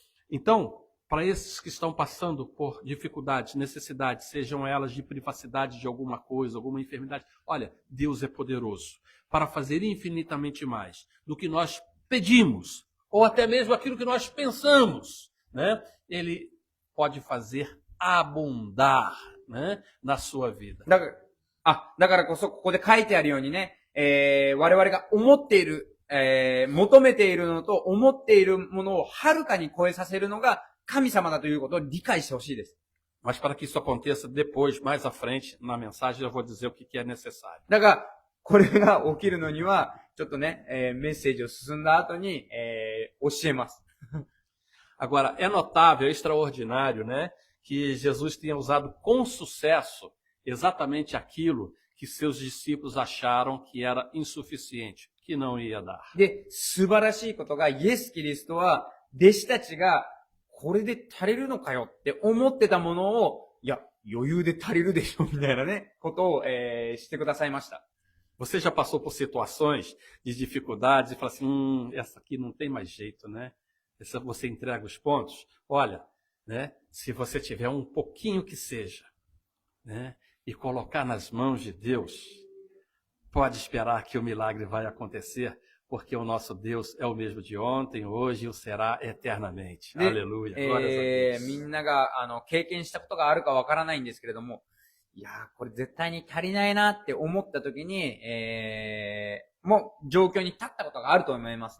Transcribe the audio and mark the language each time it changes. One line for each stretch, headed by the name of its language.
Portuguese: Então, para esses que estão passando por dificuldades, necessidades, sejam elas de privacidade de alguma coisa, alguma enfermidade, olha, Deus é poderoso para fazer infinitamente mais do que nós pedimos, ou até mesmo aquilo que nós pensamos, né? Ele pode fazer abundar, né, na sua vida.
Japanese: だからこそここで書いてあるようにね、我々が思っている、求めているのと思っているものをはるかに超えさせるのが神様だということを理解してほしいです。
Portuguese: Mas para que isso aconteça depois, mais à frente, na mensagem, eu vou dizer o que é necessário.
Japanese: だから、これが起きるのには、ちょっとね、メッセージを進んだ後に、教えます。
Portuguese: Agora, é notável, é extraordinário, né, que Jesus tenha usado com sucesso exatamente aquilo que seus discípulos acharam que era insuficiente, que não ia dar.
Japanese: で、素晴らしいことが、イエス・キリストは、弟子たちが、これで足りるのかよって思ってたものを、いや、余裕で足りるでしょ、みたいなね、ことを、してくださいました。
Portuguese: Você já passou por situações de dificuldades e fala assim, essa aqui não tem mais jeito, né? Essa você entrega os pontos. Olha, né? Se você tiver um pouquinho que seja, né? E colocar nas mãos de Deus, pode esperar que o milagre vai acontecer, porque o nosso Deus é o mesmo de ontem, hoje e o será eternamente. Aleluia. Glórias a Deus.
Japanese: みんなが、経験したことがあるかわからないんですけれども、いやー、これ絶対に足りないなって思った時に、もう状況に立ったことがあると思います。